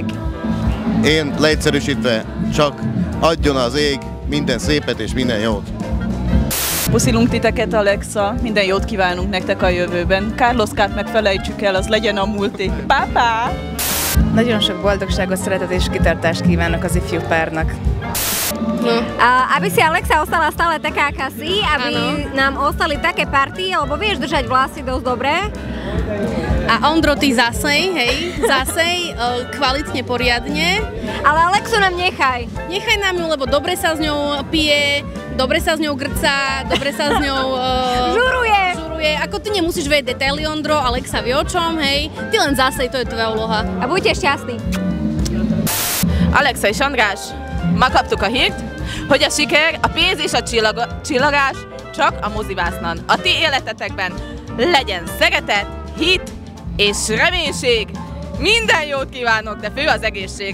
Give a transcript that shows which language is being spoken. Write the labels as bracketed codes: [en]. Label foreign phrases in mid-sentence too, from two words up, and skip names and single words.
[hu] Én leegyszerűsítve csak adjon az ég minden szépet és minden jót. Puszilunk titeket, Alexa, minden jót kívánunk nektek a jövőben. Carloskát meg felejtsük el, az legyen a múlté. Pá-pá! Nagyon sok boldogságot, szeretet és kitartást kívánok az ifjú párnak. [sk] Aby si Alexa ostala stále taká, aká si, aby nám ostali také party, lebo vieš držať vlasy dosť dobre. A Ondro, ty zasej, hej, kvalitne, poriadne. Ale Alexu nám nechaj. Nechaj nám ju, lebo dobre sa s ňou pije, dobre sa s ňou grcá, dobre sa s ňou žuruje. Ako ty nemusíš vedieť detaily, Ondro, Alexa vie o čom, hej. Ty len zasej, to je tvoja úloha. A buďte šťastní. [hu] Alexa és András, ma kaptuk a hírt, hogy a siker, a pénz és a csillagás csak a mozivásznon. A ti életetekben legyen szeretet, hit és reménység. Minden jót kívánok, de fő az egészség.